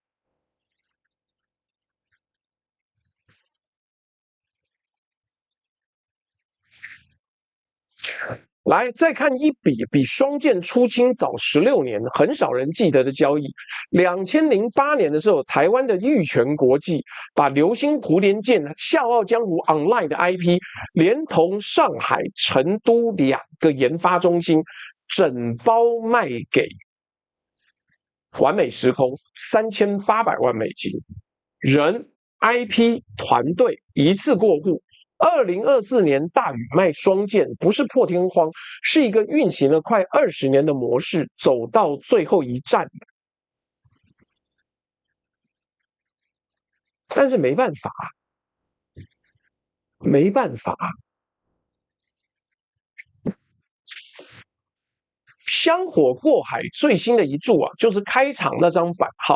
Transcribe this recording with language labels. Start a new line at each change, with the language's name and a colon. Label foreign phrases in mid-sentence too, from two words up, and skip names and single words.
Chinese: 來，再看一筆比雙劍出清早16年，很少人記得的交易。2008年的時候，台灣的玉泉國際把流星蝴蝶劍、笑傲江湖 Online 的 IP，連同上海、成都2個研發中心，整包賣給完美時空，3800萬美金，人、IP、團隊一次過戶。2024年大宇賣雙劍不是破天荒，是一個運行了快20年的模式，走到最後一站。但是没辦法，没办法。香火過海最新的一注啊，就是開場那張版號。